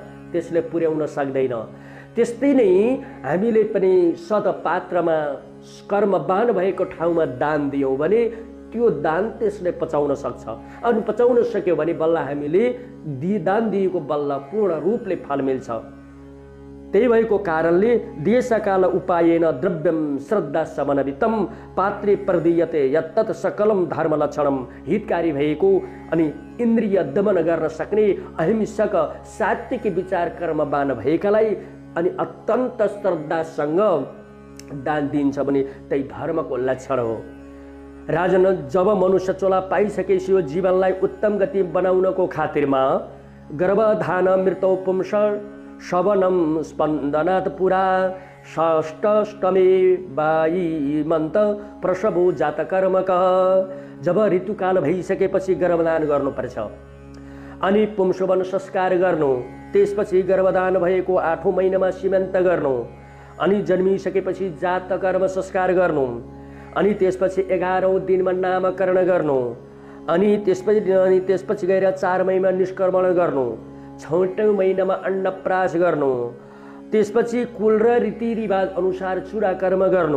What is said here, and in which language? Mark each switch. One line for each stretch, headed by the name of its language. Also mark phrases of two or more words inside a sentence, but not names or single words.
Nepali: त्यसले पुर्याउन सक्दैन। त्यस्तै नै हामीले पनि सदपात्रमा कर्मवान भएको ठाउँमा दान दियौँ भने त्यो दान त्यसले पचाउन सक्छ, अनि पचाउन सक्यो भने बल्ल हामीले दान दिएको बल्ल पूर्ण रूपले फल मिल्छ। त्यही भएको कारणले
Sanskrit: देशकाल उपायेन द्रव्यम श्रद्धा समन्वितम पात्रे प्रदीयते यत्तत् सकलम धर्म लक्षणम,
Nepali: हितकारी भएको अनि इन्द्रिय दमन गर्न सक्ने अहिंसक सात्विक विचार कर्मवान भएकालाई अनि अत्यन्त श्रद्धासँग दान दिन्छ भने त्यही धर्मको लक्षण हो। राजन, जब मनुष्य चोला पाइसकेपछि यो जीवनलाई उत्तम गति बनाउनको खातिरमा
Sanskrit: गर्भधान मृत्यु पुंस शवनम स्पन्दनात् पुरा षष्टमे वायीमन्त प्रसवो जातकर्मक।
Nepali: जब ऋतुकाल भइसकेपछि गर्भदान गर्नुपर्छ, अनि पुंसवन संस्कार गर्नु, त्यसपछि गर्भदान भएको 8औं महिनामा सीमन्त गर्नु, अनि जन्मिसकेपछि जातकर्म संस्कार गर्नु, अनि त्यसपछि 11औं दिनमा नामकरण गर्नु, अनि त्यसपछि गएर 4 महिनामा निष्कर्मण गर्नु, 6औं महिनामा अन्नप्राश गर्नु, त्यसपछि कुल र रीतिरिवाज अनुसार चुरा कर्म गर्नु।